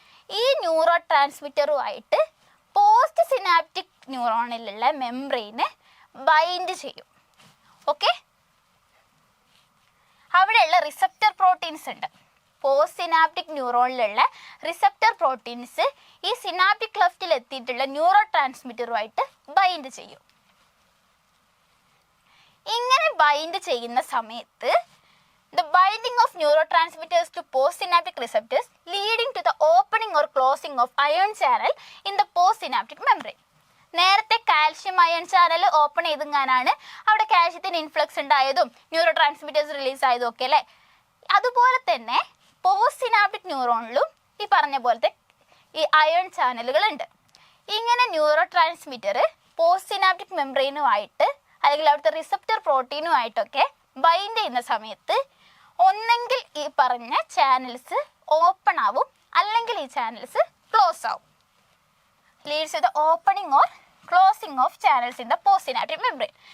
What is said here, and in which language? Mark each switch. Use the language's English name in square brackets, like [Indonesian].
[Malayalam] ഈ neuro ട്രാൻസ്മിറ്ററുമായിട്ട് post synaptic ന്യൂറോണിലുള്ള membrane bind ചെയ്യും. Okay, അവിടെയുള്ള റിസപ്റ്റർ പ്രോട്ടീൻസ് ഉണ്ട്. പോസ്റ്റ് സിനാപ്റ്റിക് ന്യൂറോണിലുള്ള റിസപ്റ്റർ പ്രോട്ടീൻസ് ഈ സിനാപ്റ്റിക് ക്ലഫ്റ്റിൽ എത്തിയിട്ടുള്ള ന്യൂറോ ട്രാൻസ്മിറ്ററുമായിട്ട് ബൈൻഡ് ചെയ്യും. ഇങ്ങനെ ബൈൻഡ് ചെയ്യുന്ന സമയത്ത് [English] the binding of neurotransmitters to postsynaptic receptors leading to the opening or closing of ion channel in the postsynaptic membrane. [Malayalam] നേരത്തെ calcium iron channel open ചെയ്തെങ്ങാനാണ് അവിടെ കാൽഷ്യത്തിന് influx ഉണ്ടായതും neuro transmitters release ആയതും ഒക്കെ അല്ലേ. അതുപോലെ തന്നെ പോസ്റ്റ് സിനാപ്റ്റിക് ന്യൂറോണിലും ഈ പറഞ്ഞ പോലത്തെ ഈ അയൺ ചാനലുകളുണ്ട്. ഇങ്ങനെ ന്യൂറോ ട്രാൻസ്മിറ്റർ പോസ്റ്റ് സിനാപ്റ്റിക് മെംബ്രെയിനുമായിട്ട് അല്ലെങ്കിൽ അവിടുത്തെ റിസപ്റ്റർ പ്രോട്ടീനുമായിട്ടൊക്കെ ബൈൻഡ് ചെയ്യുന്ന സമയത്ത് ഒന്നെങ്കിൽ ഈ പറഞ്ഞ ചാനൽസ് ഓപ്പൺ ആവും, അല്ലെങ്കിൽ ഈ ചാനൽസ് ക്ലോസ് ആവും. [English] Leads to the opening or closing of channels in the postsynaptic membrane.